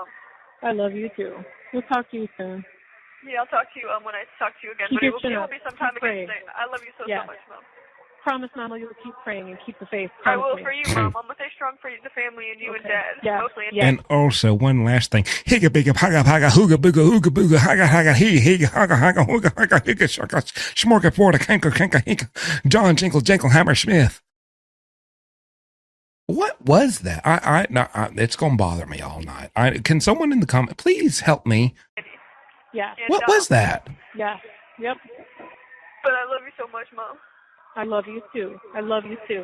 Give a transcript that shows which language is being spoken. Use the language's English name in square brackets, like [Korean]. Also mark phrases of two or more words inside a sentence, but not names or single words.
[English] I love you too. We'll talk to you soon. Yeah, I'll talk to you when I talk to you again. Keep But your it chin will up. be sometime Keep again praying. today. I love you so Yeah. much, Mom. Promise, Mama, you'll keep praying and keep the faith. I Promise will me. for you, Mom. I'm gonna stay strong for you, the family, and you and Okay. Dad. Yeah. Mostly. Yeah. And also, one last thing. Higga bigga paga paga hooga booga hooga booga haga haga he higa haga haga hooga haga higa shaka smorga porta kanka kanka hinka John Jinkle Jinkle Hammer Smith. What was that? It's gonna bother me all night. Can someone in the comment please help me? Yeah. And, What was that? Yeah. Yep. But I love you so much, Mom. I love you too. I love you too.